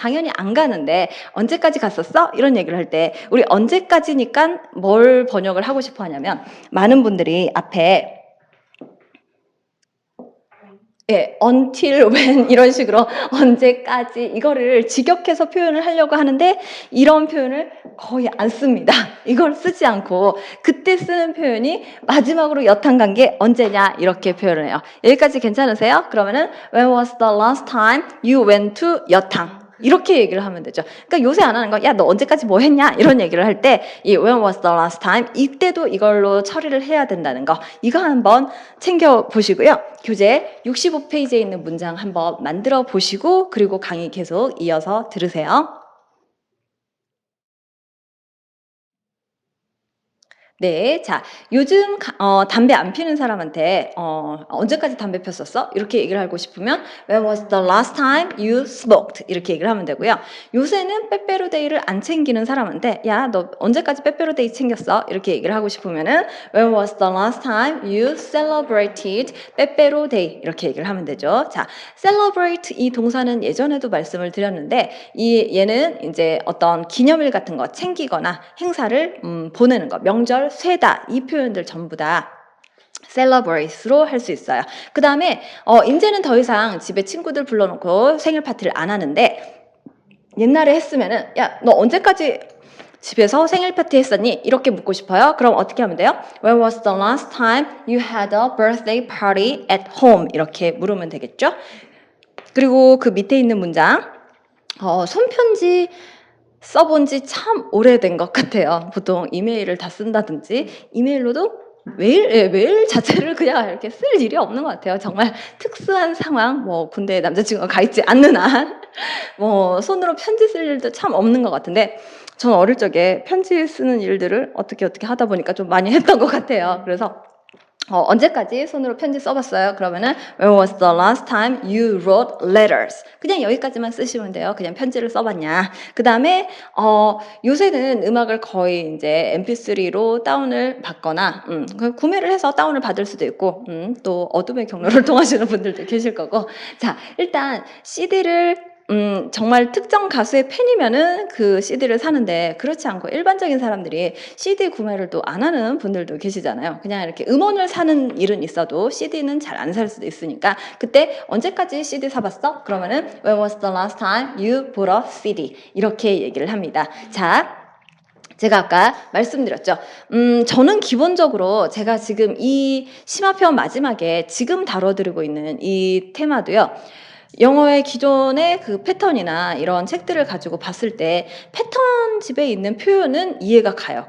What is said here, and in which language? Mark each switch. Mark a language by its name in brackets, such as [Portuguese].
[Korean] 당연히 안 가는데, 언제까지 갔었어? 이런 얘기를 할 때, 우리 언제까지니까 뭘 번역을 하고 싶어 하냐면, 많은 분들이 앞에 until when 이런 식으로 언제까지 이거를 직역해서 표현을 하려고 하는데 이런 표현을 거의 안 씁니다. 이걸 쓰지 않고 그때 쓰는 표현이 마지막으로 여탕 간 게 언제냐 이렇게 표현을 해요. 여기까지 괜찮으세요? [English] 그러면은 When was the last time you went to 여탕? [Korean] 이렇게 얘기를 하면 되죠. 그러니까 요새 안 하는 거, 야, 너 언제까지 뭐 했냐? 이런 얘기를 할 때, 이 [English] when was the last time? [Korean] 이때도 이걸로 처리를 해야 된다는 거. 이거 한번 챙겨보시고요. 교재 65페이지에 있는 문장 한번 만들어 보시고, 그리고 강의 계속 이어서 들으세요. 네. 자, 요즘 담배 안 피는 사람한테 "언제까지 담배 폈었어?" 이렇게 얘기를 하고 싶으면 [English] "When was the last time you smoked?" [Korean] 이렇게 얘기를 하면 되고요. 요새는 빼빼로데이를 안 챙기는 사람한테 "야, 너 언제까지 빼빼로데이 챙겼어?" 이렇게 얘기를 하고 싶으면은 [English] "When was the last time you celebrated 빼빼로데이?" [Korean] 이렇게 얘기를 하면 되죠. 자, celebrate 이 동사는 예전에도 말씀을 드렸는데 얘는 인제 어떤 기념일 같은 거 챙기거나 행사를 보내는 거, 명절, 쇠다 이 표현들 전부 다 celebrate로 할 수 있어요. 그다음에 인제는 더 이상 집에 친구들 불러 놓고 생일 파티를 안 하는데 옛날에 했으면은 "야, 너 언제까지 집에서 생일 파티 했었니?" 이렇게 묻고 싶어요. 그럼 어떻게 하면 돼요? [English] "When was the last time you had a birthday party at home?" [Korean] 이렇게 물으면 되겠죠? 그리고 그 밑에 있는 문장 손편지 써본 지 참 오래된 것 같아요. 보통 이메일을 다 쓴다든지 이메일로도 메일 자체를 그냥 이렇게 쓸 일이 없는 것 같아요. 정말 특수한 상황, 뭐 군대에 남자친구가 가 있지 않는 한 뭐 손으로 편지 쓸 일도 참 없는 것 같은데 저는 어릴 적에 편지 쓰는 일들을 어떻게 하다 보니까 좀 많이 했던 것 같아요. 그래서 언제까지 손으로 편지 써봤어요? 그러면은 [English] When was the last time you wrote letters? [Korean] 그냥 여기까지만 쓰시면 돼요. 그냥 편지를 써봤냐. 그 다음에 요새는 음악을 거의 이제 MP3로 다운을 받거나 구매를 해서 다운을 받을 수도 있고 또 어둠의 경로를 통하시는 분들도 계실 거고. 자, 일단 CD를 정말 특정 가수의 팬이면은 그 CD를 사는데 그렇지 않고 일반적인 사람들이 CD 구매를 또 안 하는 분들도 계시잖아요. 그냥 이렇게 음원을 사는 일은 있어도 CD는 잘 안 살 수도 있으니까 그때 "언제까지 CD 사 봤어?" [English] 그러면은 "When was the last time you bought a CD?" [Korean] 이렇게 얘기를 합니다. 자, 제가 아까 말씀드렸죠. 저는 기본적으로 제가 지금 이 심화편 마지막에 지금 다뤄드리고 있는 이 테마도요. 영어의 기존의 그 패턴이나 이런 책들을 가지고 봤을 때 패턴집에 있는 표현은 이해가 가요.